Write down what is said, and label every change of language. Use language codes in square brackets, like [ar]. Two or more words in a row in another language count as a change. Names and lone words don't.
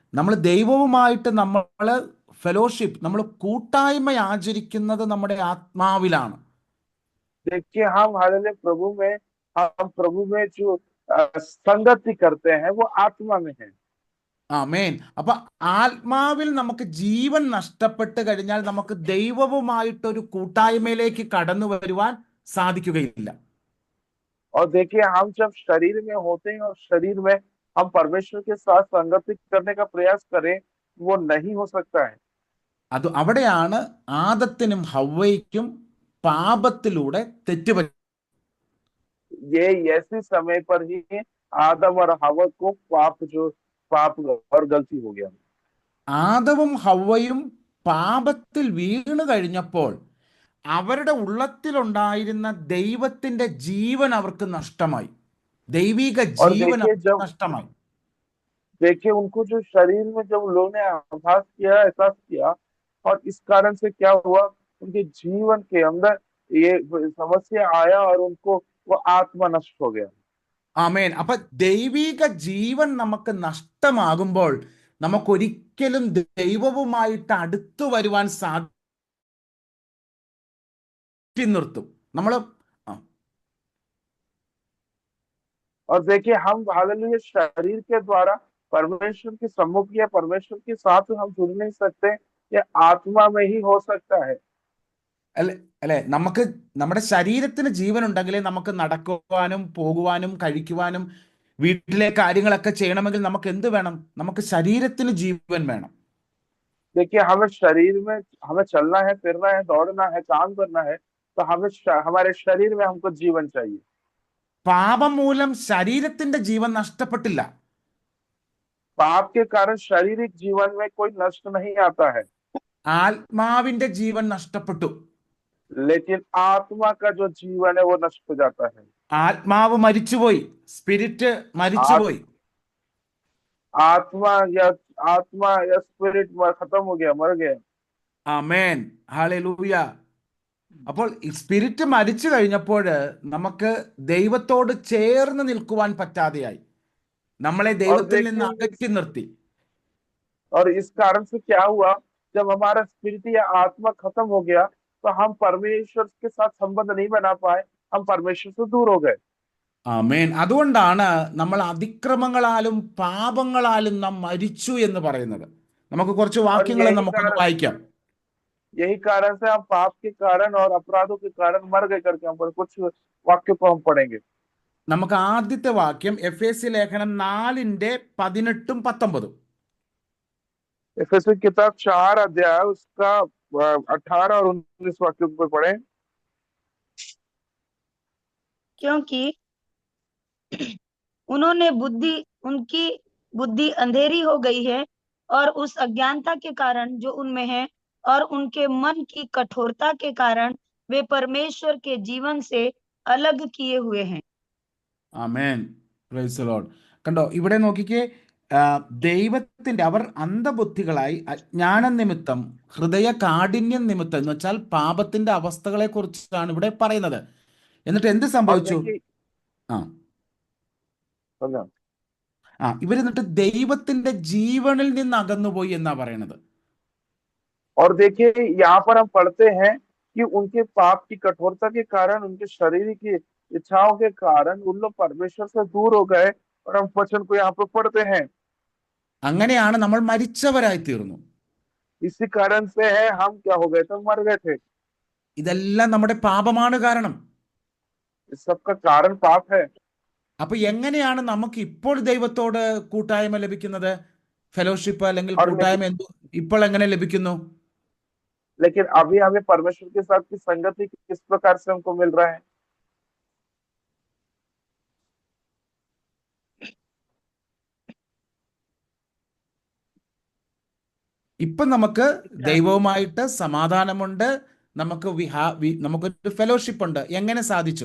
[ml] നമ്മൾ ദൈവവുമായിട്ട് നമ്മൾ ഫെലോഷിപ്പ്, നമ്മൾ കൂട്ടായ്മ ആചരിക്കുന്നത് നമ്മുടെ ആത്മാവിലാണ്. [hi] देखिए, हम हालेलुया प्रभु में जो संगति करते हैं वो आत्मा में है। [ml] ആമേൻ. അപ്പൊ ആത്മാവിൽ നമുക്ക് ജീവൻ നഷ്ടപ്പെട്ട് കഴിഞ്ഞാൽ നമുക്ക് ദൈവവുമായിട്ടൊരു കൂട്ടായ്മയിലേക്ക് കടന്നു വരുവാൻ സാധിക്കുകയില്ല. [hi] और देखिए, हम जब शरीर में होते हैं और शरीर में हम परमेश्वर के साथ संगति करने का प्रयास करें, वो नहीं हो सकता है। [ml] അത് അവിടെയാണ് ആദത്തിനും ഹവ്വയ്ക്കും പാപത്തിലൂടെ തെറ്റുപറ്റി. [hi] ये ऐसे समय पर ही आदम और हव्वा को पाप और गलती हो गया। [ml] ആദവും ഹവ്വയും പാപത്തിൽ വീണു കഴിഞ്ഞപ്പോൾ അവരുടെ ഉള്ളത്തിലുണ്ടായിരുന്ന ദൈവത്തിന്റെ ജീവൻ അവർക്ക് നഷ്ടമായി. ദൈവിക ജീവൻ നഷ്ടമായി. [hi] देखिए, उनको जो शरीर में जब लोगों ने आभास किया, एहसास किया, और इस कारण से क्या हुआ, उनके जीवन के अंदर ये समस्या आया और उनको वो आत्मा नष्ट हो गया। [ml] ആമേൻ. അപ്പൊ ദൈവിക ജീവൻ നമുക്ക് നഷ്ടമാകുമ്പോൾ നമുക്കൊരിക്കലും ദൈവവുമായിട്ട് അടുത്തു വരുവാൻ നിർത്തും. നമ്മൾ [hi] और देखिए हम हालेलुया शरीर के द्वारा परमेश्वर के सम्मुख या परमेश्वर के साथ हम जुड़ नहीं सकते, ये आत्मा में ही हो सकता है। [ml] അല്ലെ അല്ലെ നമുക്ക് നമ്മുടെ ശരീരത്തിന് ജീവൻ ഉണ്ടെങ്കിലേ നമുക്ക് നടക്കുവാനും പോകുവാനും കഴിക്കുവാനും വീട്ടിലെ കാര്യങ്ങളൊക്കെ ചെയ്യണമെങ്കിൽ നമുക്ക് എന്ത് വേണം? നമുക്ക് ശരീരത്തിന് ജീവൻ വേണം. [hi] देखिए हमें शरीर में हमें चलना है, फिरना है, दौड़ना है, काम करना है, तो हमें हमारे शरीर में हमको जीवन चाहिए। [ml] പാപം മൂലം ശരീരത്തിന്റെ ജീവൻ നഷ്ടപ്പെട്ടില്ല. [hi] पाप के कारण शारीरिक जीवन में कोई नष्ट नहीं आता है, [ml] ആത്മാവിന്റെ ജീവൻ നഷ്ടപ്പെട്ടു. [hi] लेकिन आत्मा का जो जीवन है वो नष्ट हो जाता है। [ml] ആത്മാവ് മരിച്ചുപോയി, സ്പിരിറ്റ് മരിച്ചുപോയി. [hi] आत्मा या स्पिरिट खत्म हो गया, मर गया। [ml] ആമേൻ, ഹല്ലേലൂയ. അപ്പോൾ ഈ സ്പിരിറ്റ് മരിച്ചു കഴിഞ്ഞപ്പോൾ നമുക്ക് ദൈവത്തോട് ചേർന്ന് നിൽക്കുവാൻ പറ്റാതെയായി, നമ്മളെ ദൈവത്തിൽ നിന്ന് അകറ്റി നിർത്തി. [hi] और इस कारण से क्या हुआ, जब हमारा स्पिरिट या आत्मा खत्म हो गया तो हम परमेश्वर के साथ संबंध नहीं बना पाए, हम परमेश्वर से दूर हो गए। [ml] ആമേൻ. അതുകൊണ്ടാണ് നമ്മൾ അതിക്രമങ്ങളാലും പാപങ്ങളാലും നാം മരിച്ചു എന്ന് പറയുന്നത്. നമുക്ക് കുറച്ച് വാക്യങ്ങൾ നമുക്കൊന്ന് വായിക്കാം. [hi] यही कारण से हम पाप के कारण और अपराधों के कारण मर गए करके हम कुछ वाक्य को हम पढ़ेंगे। [ml] നമുക്ക് ആദ്യത്തെ വാക്യം എഫേസ്യ ലേഖനം 4:18-19. [hi] एफेसी किताब 4 अध्याय उसका 18 और 19 वाक्य पर पढ़े। क्योंकि उनकी बुद्धि अंधेरी हो गई है और उस अज्ञानता के कारण जो उनमें है और उनके मन की कठोरता के कारण वे परमेश्वर के जीवन से अलग किए हुए हैं। [ml] ആമേൻ, [en] praise the Lord. [ml] കണ്ടോ, ഇവിടെ നോക്കിക്കേ, ദൈവത്തിന്റെ അവർ അന്ധബുദ്ധികളായി അജ്ഞാന നിമിത്തം, ഹൃദയ കാഠിന്യം നിമിത്തം എന്ന് വെച്ചാൽ പാപത്തിന്റെ അവസ്ഥകളെ കുറിച്ചാണ് ഇവിടെ പറയുന്നത്. എന്നിട്ട് എന്ത് സംഭവിച്ചു? ഇവരെന്നിട്ട് ദൈവത്തിന്റെ ജീവനിൽ നിന്ന് അകന്നുപോയി എന്നാ പറയണത്. [hi] और देखिए यहाँ पर हम पढ़ते हैं कि उनके पाप की कठोरता के कारण, उनके शरीर की इच्छाओं के कारण उन लोग परमेश्वर से दूर हो गए। और हम वचन को यहाँ पर पढ़ते हैं, [ml] അങ്ങനെയാണ് നമ്മൾ മരിച്ചവരായി തീർന്നു. [hi] इसी कारण से है हम क्या हो गए थे, मर गए थे। [ml] ഇതെല്ലാം നമ്മുടെ പാപമാണ് കാരണം. [hi] इस सब का कारण पाप है। [ml] അപ്പൊ എങ്ങനെയാണ് നമുക്ക് ഇപ്പോൾ ദൈവത്തോട് കൂട്ടായ്മ ലഭിക്കുന്നത്? ഫെലോഷിപ്പ് അല്ലെങ്കിൽ കൂട്ടായ്മ ഇപ്പോൾ എങ്ങനെ ലഭിക്കുന്നു? [hi] लेकिन अभी हमें परमेश्वर के साथ की संगति किस प्रकार से हमको मिल रहा है? [ml] ഇപ്പൊ നമുക്ക് ദൈവവുമായിട്ട് സമാധാനമുണ്ട്, നമുക്കൊരു ഫെലോഷിപ്പ് ഉണ്ട്. എങ്ങനെ സാധിച്ചു?